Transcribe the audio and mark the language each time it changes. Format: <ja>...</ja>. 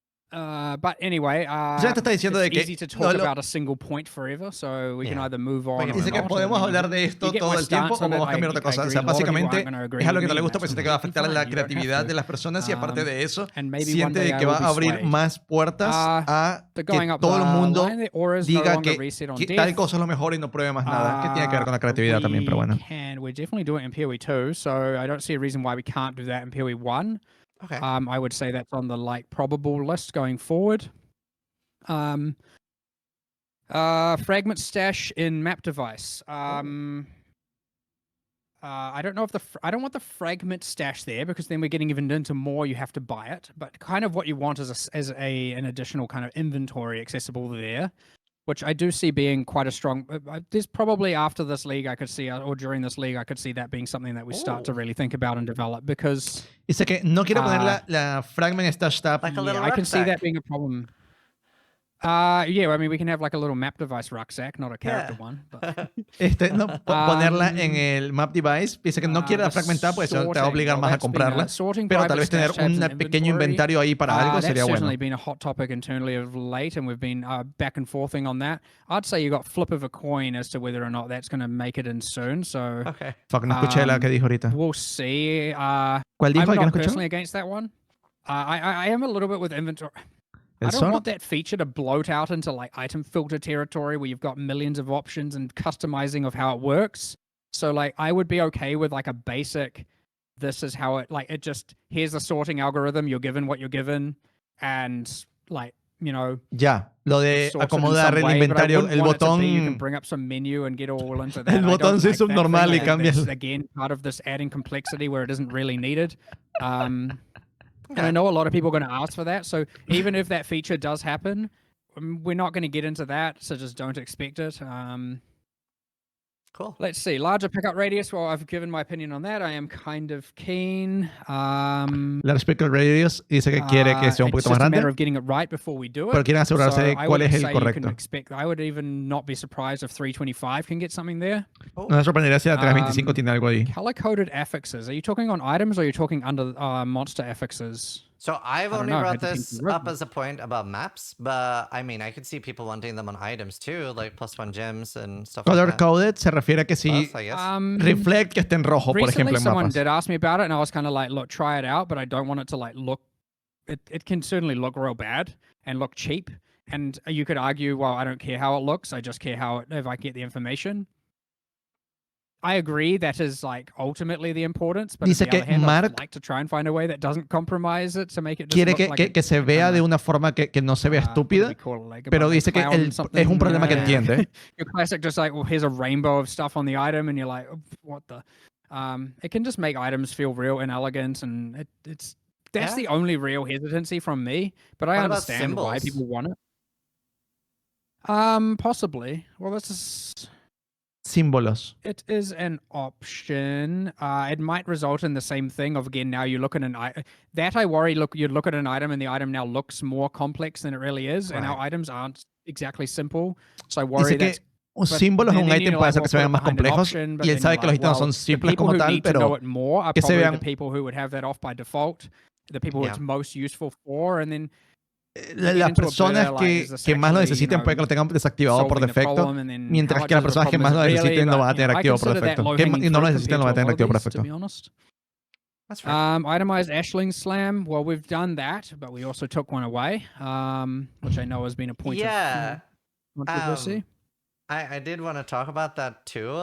<en>But anyway, it's easy to talk about a single point forever, so we can either move on.</en> <es>Dice que podemos hablar de esto todo el tiempo o podemos cambiar otra cosa. O sea, básicamente es algo que no le gusta, pues siente que va a afectar la creatividad de las personas y aparte de eso, siente que va a abrir más puertas a que todo el mundo diga que tal cosa es lo mejor y no pruebe más nada. Que tiene que ver con la creatividad también, pero bueno.</es> <en>We're definitely doing it in PoE 2, so I don't see a reason why we can't do that in PoE 1. Okay. I would say that's on the like probable list going forward. Fragment stash in map device. I don't know if I don't want the fragment stash there, because then we're getting even into more. You have to buy it, but kind of what you want is an additional kind of inventory accessible there, which I do see being quite a strong. There's probably after this league I could see, or during this league I could see that being something that we start to really think about and develop, because.</en> <es>Dice que no quiere poner la fragment stash tab.</es> <en>Like a little I can see that being a problem. Yeah, I mean, we can have like a little map device rucksack, not a character one. But...</en> <es>ponerla en el map device. Dice que no quiere la fragmentar, pues eso te va a obligar más a comprarla. Pero tal vez tener un pequeño inventario ahí para algo sería bueno.</es> <en>That's certainly been a hot topic internally of late, and we've been back and forthing on that. I'd say you got flip of a coin as to whether or not that's going to make it in soon. So,</en> <es>Fuck, no escuché la que dijo ahorita.</es> <en>We'll see.</en> <es>¿Cuál dijo?</es> <en>I'm not personally against that one. I am a little bit with inventory. I don't want that feature to bloat out into like item filter territory where you've got millions of options and customizing of how it works. So like, I would be okay with like a basic, this is how it, like, it just, here's the sorting algorithm, you're given what you're given, and like,</en> <es>Ya, lo de acomodar el inventario, el botón.</es> <en>You can bring up some menu and get all into that.</en> <es>El botón se subnormal y cambia.</es> <en>Again, part of this adding complexity where it isn't really needed. And I know a lot of people are going to ask for that. So even if that feature does happen, we're not going to get into that. So just don't expect it. Cool. Let's see. Larger pickup radius. Well, I've given my opinion on that. I am kind of keen.</en> <es>Large pickup radius dice que quiere que sea un poquito más grande.</es> <en>It's just a matter of getting it right before we do it.</en> <es>Pero quieren asegurarse de cuál es el correcto.</es> <en>I would even not be surprised if 325 can get something there.</en> <es>No me sorprendería si la 325 tiene algo ahí.</es> <en>Color-coded affixes. Are you talking on items or are you talking under monster affixes? So I've only brought this up as a point about maps, but I mean, I could see people wanting them on items too, like +1 gems and stuff like that.</en> <es>Color-coded se refiere a que si reflect que esté en rojo, por ejemplo, en</es> <en>someone</en> <es>mapas.</es> <en>did ask me about it, and I was kind of like, look, try it out, but I don't want it to like look... It can certainly look real bad and look cheap, and you could argue, well, I don't care how it looks, I just care how if I get the information. I agree that is like ultimately the importance, but</en> <es>dice</es> <en>on the other hand, Mark I'd like to try and find a way that doesn't compromise it to make it</en> <es>quiere</es> <en>just look like</en> <es>que se vea de una forma que no se vea estúpida, pero dice que es un problema que entiende.</es> <en>Your classic just like, well, here's a rainbow of stuff on the item, and you're like, oh, what the? It can just make items feel real inelegant, and that's the only real hesitancy from me. But I understand why people want it. Possibly. Well, this is...</en> <es>Símbolos.</es> <en>It is an option. It might result in the same thing of, again, now you look at an item. That I worry, you look at an item and the item now looks more complex than it really is, and our items aren't exactly simple. So I worry that...</en> <es>Un símbolo es un ítem puede hacer que se vean más complejos, y él sabe que los ítems no son simples como tal, pero que se vean...</es> <en>The people who would have that off by default, the people who it's most useful for, and then...</en> <es>Las personas que más lo necesiten puede que lo tengan desactivado por defecto, mientras que las personas que más lo necesiten lo van a tener activo por defecto. Que no lo necesiten lo van a tener activo por defecto.</es> <en>Itemized Ashling Slam. Well, we've done that, but we also took one away, which I know has been a point of controversy. I did want to talk about that too.</en>